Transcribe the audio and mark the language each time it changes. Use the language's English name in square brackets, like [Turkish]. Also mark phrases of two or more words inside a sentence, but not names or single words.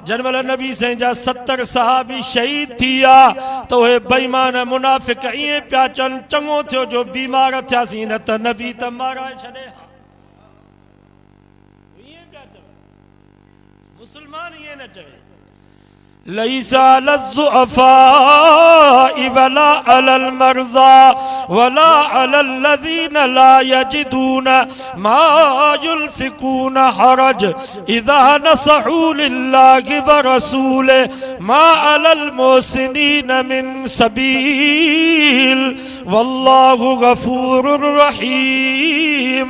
[Sindhi] जन महिल नबी साईं जा 70 सहाबी शहीद थी विया त उहे बेईमान मुनाफ़िक़ ईअं पिया चवनि चङो थियो जो बीमार थियासीं न त नबी त माराए छॾे हा। ईअं पिया चवनि, मुस्लमान ईअं न चवे। [Arabic] ليس للضعفاء ولا على المرضى ولا على الذين لا يجدون ما ينفقون حرج إذا نصحوا لله ورسوله ما على المحسنين من سبيل والله غفور رحيم.